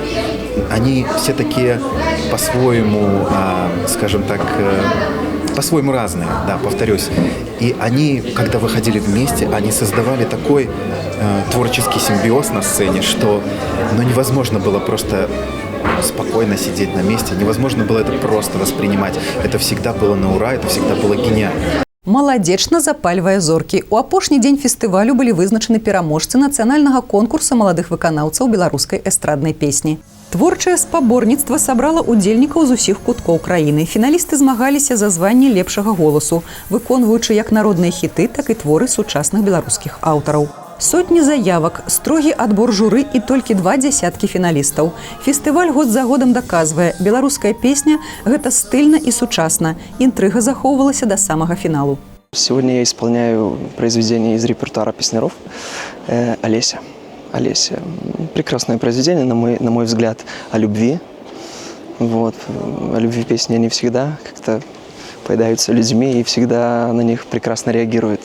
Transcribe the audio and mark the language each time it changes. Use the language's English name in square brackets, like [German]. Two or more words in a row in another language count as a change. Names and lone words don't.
[Russian] Они все такие по-своему, скажем так, по-своему разные, да, повторюсь. И они, когда выходили вместе, они создавали такой творческий симбиоз на сцене, что невозможно было просто спокойно сидеть на месте. Невозможно было это просто воспринимать. Это всегда было на ура, это всегда было гениально. [Belarusian] Маладзечна запальвае зоркі. У апошні дзень фестывалю былі вызначаны пераможцы нацыянальнага конкурса маладых выканаўцаў беларускай эстраднай песні. Творчае спаборніцтва сабрала удзельнікаў з усіх куткоў краіны. Фіналісты змагаліся за званне лепшага голасу, выконваючы як народныя хіты, так і творы сучасных беларускіх аўтараў. Сотні заявак, строгі адбор журы і толькі 2 дзясяткі фіналістаў. Фестываль год за годам даказвае, беларуская песня – гэта стыльна і сучасна. [Russian] Интрига захоўвалася до самого финалу. Сегодня я исполняю произведение из репертуара песняров «Олеся». «Олеся». Прекрасное произведение, на мой взгляд, о любви. Вот. О любви песни они всегда как-то поедаются людьми и всегда на них прекрасно реагируют.